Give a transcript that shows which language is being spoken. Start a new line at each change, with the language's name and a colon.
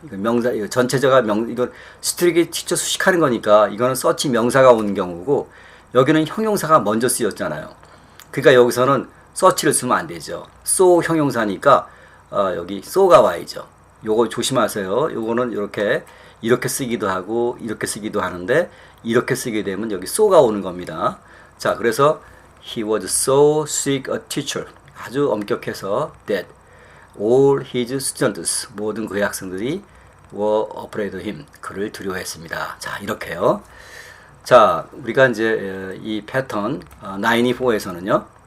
Korean: 이건 명사 이거 전체적가 이건 strict teacher 수식하는 거니까 이거는 such 명사가 온 경우고 여기는 형용사가 먼저 쓰였잖아요. 그러니까 여기서는 such를 쓰면 안 되죠. so 형용사니까 여기 so가 와야죠. 요거 조심하세요. 요거는 이렇게 쓰기도 하고 이렇게 쓰기도 하는데 이렇게 쓰게 되면 여기 so가 오는 겁니다. 자, 그래서
English: he was so strict a teacher.
Korean: 아주 엄격해서
English: that all his students
Korean: 모든 그의 학생들이
English: were afraid of him.
Korean: 그를 두려워했습니다. 자, 이렇게요. 자, 우리가 이제 이 패턴 94에서는요.